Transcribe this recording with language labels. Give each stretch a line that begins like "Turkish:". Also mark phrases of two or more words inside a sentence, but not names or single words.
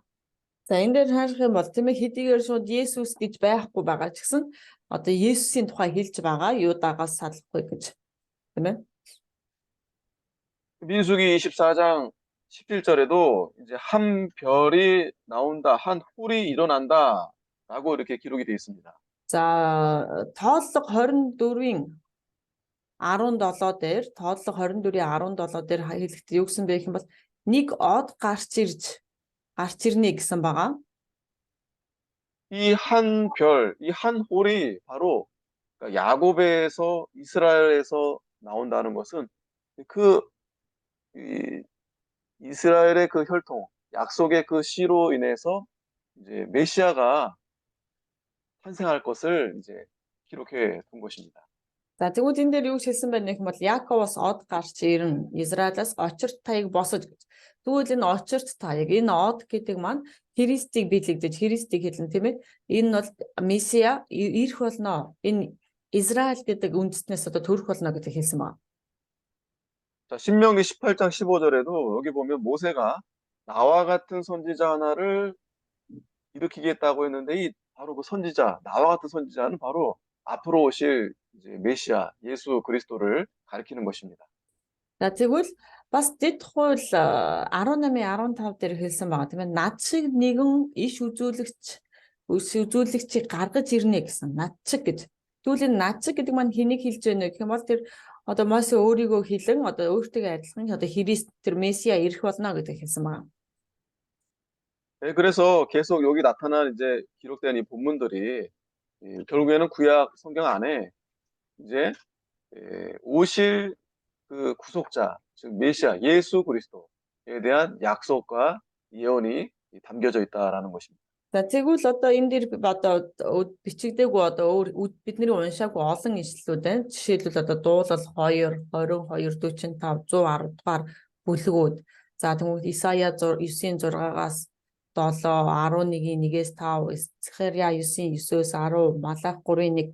Mongolian: За энэ дээр харах юм бол тийм ээ хэдийгээр шууд Есүс гэж байхгүй байгаа ч гэсэн одоо Есүсийн тухай хэлж байгаа Юдагаас салахгүй гэж тийм ээ.
Korean: 민수기 24장 17절에도 이제 한 별이 나온다, 한 훌이 일어난다라고 이렇게 기록이 되어 있습니다.
Mongolian: За тооллого 24-ийн 17 дээр тооллого 24-ийн 17 дээр хэлэхдээ юу гэсэн бэ гэх юм бол нэг од гарч ирнэ гэсэн байгаа.
Korean: 이 한 별, 이 한 홀이 바로 그러니까 야곱에서 이스라엘에서 나온다는 것은 그 이스라엘의 그 혈통, 약속의 그 씨로 인해서 이제 메시아가 탄생할 것을 이제 기록해 둔 것입니다.
Mongolian: За тэгвэл энэ дээр юу хэлсэн байна гэх юм бол Яаковоос од гарч ирнэ, Израилаас очирт таяг босож гэж. Тэгвэл энэ очирт таяг, энэ од гэдэг маань Христийг биелэгдэж, Христийг хэлнэ тийм ээ. Энэ бол Месиа ирэх болно. Энэ Израиль гэдэг үндэстнээс одоо төрөх болно гэдэг хэлсэн байна.
Korean: 자, 신명기 18장 15절에도 여기 보면 모세가 나와 같은 선지자 하나를 일으키겠다고 했는데 이 바로 그 선지자, 나와 같은 선지자는 바로 앞으로 오실 이제 메시아 예수 그리스도를 가리키는 것입니다.
Mongolian: За тэгвэл бас дэд хууль 18:15 дээр хэлсэн байгаа тийм ээ. Над шиг нэгэн иш үзүүлэгчийг гаргаж ирнэ гэсэн. Над шиг гэж. Тэгвэл энэ над шиг гэдэг маань хэнийг хэлж байна гэх юм бол тэр одоо Мосе өөрийгөө хэлэн одоо өөртөө адилхан одоо Христ тэр Месиа ирэх болно гэдэг хэлсэн байгаа.
Korean: 네, 그래서 계속 여기 나타난 이제 기록된 이 본문들이 결국에는 구약 성경 안에 이제 오실 그 구속자, 즉 메시아 예수 그리스도에 대한 약속과 예언이 담겨져 있다라는 것입니다.
Mongolian: За тэгвэл одоо энэ дээр одоо бичигдээгүй одоо бидний уншаагүй олон ишлэлүүд байна. Жишээлбэл одоо дуулал 2, 22, 45, 110 дугаар бүлгүүд. За тэгвэл Исая 9:6-аас 7, 11-ийн 1-ээс 5, Захария 9:9-өөс 10, Малах 3:1.